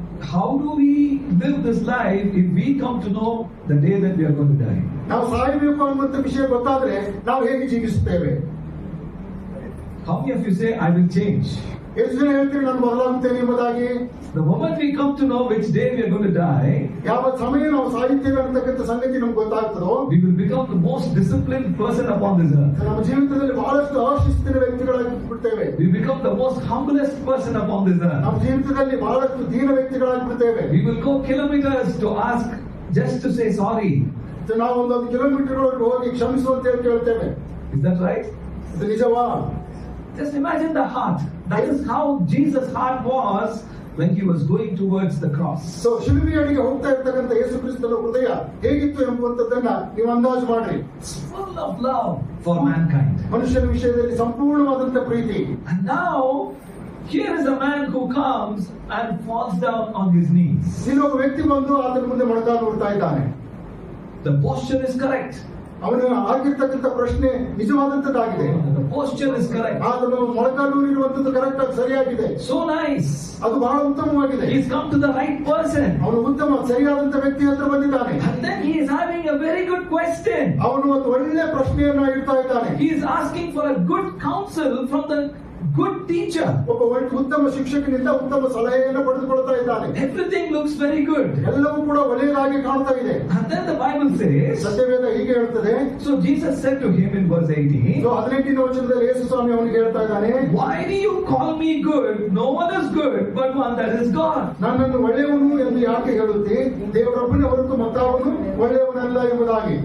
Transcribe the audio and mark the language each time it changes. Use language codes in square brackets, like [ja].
[en] How do we live this life if we come to know the day that we are going to die? [kn] ನಾವು ಸಾಯಬೇಕು ಅನ್ನುವಂತ ವಿಷಯ ಗೊತ್ತಾದ್ರೆ ನಾವು ಹೇಗೆ ಜೀವಿಸುತ್ತೇವೆ? [en] How many of you say, I will change? [kn] ಎಷ್ಟು ಜನ ಹೇಳ್ತೀರಿ ನಾನು ಬದಲಾಗುತ್ತೇನೆ ಎಂಬುದಾಗಿ? [en] The moment we come to know which day we are going to die, [kn] ಯಾವ ಸಮಯ ನಾವು ಸಾಯುತ್ತೇವೆ ಅಂತಕ್ಕಂಥ ಸಂಗತಿ ನಮ್ಗೆ ಗೊತ್ತಾಗ್ತದೋ, [en] we will become the most disciplined person upon this earth. [kn] ನಮ್ಮ ಜೀವಿತದಲ್ಲಿ ಬಹಳಷ್ಟು ಅಶಿಸ್ತಿನ ವ್ಯಕ್ತಿಗಳಾಗಿ ಬಿಡ್ತೇವೆ. [en] We become the most humblest person upon this earth. [kn] ನಮ್ಮ ಜೀವಿತದಲ್ಲಿ ಬಹಳಷ್ಟು ದೀನ ವ್ಯಕ್ತಿಗಳಾಗಿ ಬಿಡ್ತೇವೆ. [en] We will go kilometers to ask just to say sorry. [kn] ನಾವು 1 ಕಿಲೋಮೀಟರ್ ಹೋಗಿ ಕ್ಷಮಿಸು ಅಂತ ಹೇಳಿ ಕೇಳ್ತೇವೆ. [en] Is that right? [kn] ಇದು ನಿಜವಾ? [en] Just imagine the heart. That is how Jesus' heart was when he was going towards the cross. [kn] So ಶಿಲುಬೆಯಡಿಗೆ ಹೋಗ್ತಾ ಇರ್ತಕ್ಕಂಥ ಯೇಸು ಕ್ರಿಸ್ತನ ಹೃದಯ ಹೇಗಿತ್ತು ಎಂಬುವಂತದ್ದನ್ನ ನೀವು ಅಂದಾಜು ಮಾಡ್ರಿ. [en] It's full of love for mankind. [kn] ಮನುಷ್ಯನ ವಿಷಯದಲ್ಲಿ ಸಂಪೂರ್ಣವಾದಂತ ಪ್ರೀತಿ. [en] And now, here is a man who comes and falls down on his knees. [kn] ಇನ್ನೊಬ್ಬ ವ್ಯಕ್ತಿ ಬಂದು ಆತನ ಮುಂದೆ ಮೊಣಕಾಲು ನೋಡ್ತಾ ಇದ್ದಾನೆ. [en] The posture is correct. [kn] ಅವನು ಆಗಿರ್ತಕ್ಕಂಥ ಪ್ರಶ್ನೆ ನಿಜವಾದಂತದ್ದಾಗಿದೆ. [en] The posture is correct. [kn] ಆತನು ಮೊಣಕಾಲು ಇರುವಂತದ್ದು ಕರೆಕ್ಟ್ ಆಗಿ ಸರಿಯಾಗಿದೆ. [en] So nice. [kn] ಅದು ಬಹಳ ಉತ್ತಮವಾಗಿದೆ. [en] He's come to the right person. [kn] ಅವನು ಉತ್ತಮ ಸರಿಯಾದಂತ ವ್ಯಕ್ತಿ ಹತ್ರ ಬಂದಿದ್ದಾನೆ. [en] And then he is having a very good question. [kn] ಅವನು ಒಂದು ಒಳ್ಳೆ ಪ್ರಶ್ನೆಯನ್ನ ಇಡ್ತಾ ಇದ್ದಾನೆ. [en] He is asking for a good counsel from the good teacher. [kn] ಒಬ್ಬ ಉತ್ತಮ ಶಿಕ್ಷಕನಿಂದ ಉತ್ತಮ ಸಲಹೆಯನ್ನು ಪಡೆದುಕೊಳ್ತಾ ಇದ್ದಾನೆ. [en] Everything looks very good. [kn] ಎಲ್ಲವೂ ಕೂಡ ಒಳ್ಳೆಯದಾಗಿ ಕಾಣ್ತಾ ಇದೆ. [en] And then the Bible says, [kn] ಸತ್ಯವೇದ ಹೀಗೆ ಹೇಳ್ತದೆ. [en] so Jesus said to him in verse 18, [kn] 18ನೇ ವಚನದಲ್ಲಿ ಯೇಸು ಸ್ವಾಮಿ ಅವನಿಗೆ ಹೇಳ್ತಾ ಇದ್ದಾನೆ, [en] why do you call me good? No one is good but one, that is God. [kn] ನನ್ನನ್ನು ಒಳ್ಳೆಯವನು ಎಂದು ಯಾಕೆ ಹೇಳುತ್ತಿ? ದೇವರೊಬ್ಬನೇ ಹೊರತು ಮತ್ತಾವನು ಒಳ್ಳೆಯವನಲ್ಲ ಎಂಬುದಾಗಿ.